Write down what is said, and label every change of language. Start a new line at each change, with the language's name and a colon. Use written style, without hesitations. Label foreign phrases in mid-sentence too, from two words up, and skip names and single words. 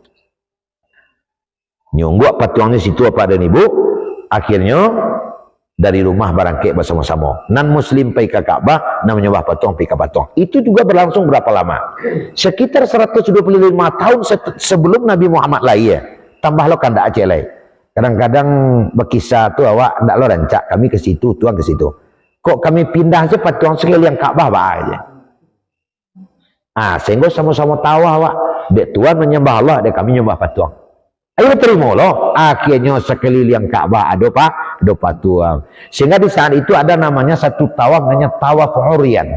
Indonesian: Nyungguk patungnya di situ apa dan ibu.
Minangkabau: Akhirnya dari rumah barangkit bersama-sama. Nan Muslim pergi ke Ka'bah, nan menyembah patung pergi ke patung. Itu juga berlangsung berapa lama?
Indonesian: Sekitar 125 tahun sebelum Nabi Muhammad lahir.
Minangkabau: Tambah lo kan tak aceh lain. Kadang-kadang berkisah tu awak tak lo rancak kami ke situ, tuan ke situ. Kok kami pindah je patung sekeliling Ka'bah bah aja. Sehingga sama-sama tahu awak. Dek tuan menyembah Allah, dek kami menyembah patung. Ayo terima loh.
Indonesian: Akhirnya sekeliling Ka'bah ada patung. Sehingga di saat itu ada namanya satu tawaf namanya tawaf urian.